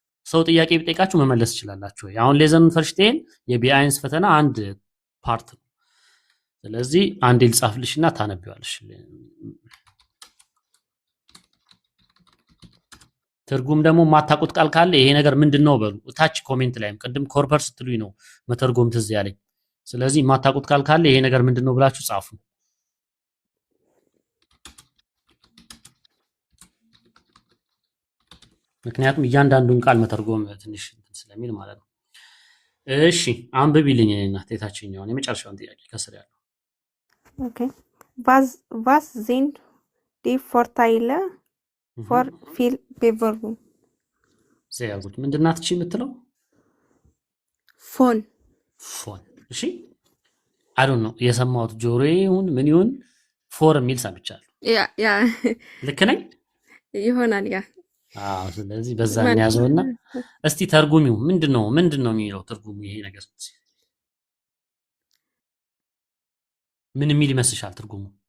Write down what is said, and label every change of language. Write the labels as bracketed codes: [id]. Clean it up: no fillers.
[am] ሰው ጥያቄ ቢጠይቃችሁ መመለስ ትችላላችሁ ወይ? አሁን ሌዘን ፈርሽቴን የቢአይንስ ፈተና አንድ ፓርት ነው። ስለዚህ አንዴ ልጻፍልሽና ታነቢዋለሽ። ትርጉም ደግሞ የማታውቁት ቃል ካለ ይሄ ነገር ምንድነው በሉ ታች ኮሜንት ላይም። ቅድም ኮርፐር ስትሉኝ ነው መተርጎም ትዝ ያለኝ። ስለዚህ የማታውቁት ቃል ካለ ይሄ ነገር ምንድነው ብላችሁ ጻፉ። ምክንያቱም እያንዳንዱን ቃል መተርጎም ትንሽ ስለሚል ማለት ነው። እሺ አንብቢልኝ እና የታችኛውን የመጨረሻውን ጥያቄ ከስር ያለው። [de] ኦኬ was sind die Vorteile for viel Bewerbung? sehr gut [am] ምንድናት እቺ የምትለው? ፎን። እሺ [en] አይ ዶንት ኖ [am] የሰማሁት ጆሮዬ ይሁን ምን ይሁን ፎር የሚል ሰምቻለሁ። ያ ልክ ነኝ ይሆናል። ያ ስለዚህ በዛ እንያዘውና እስቲ ተርጉሚው ምንድነው የሚለው ትርጉሙ ይሄ ነገር ምን የሚል ይመስልሻል ትርጉሙ?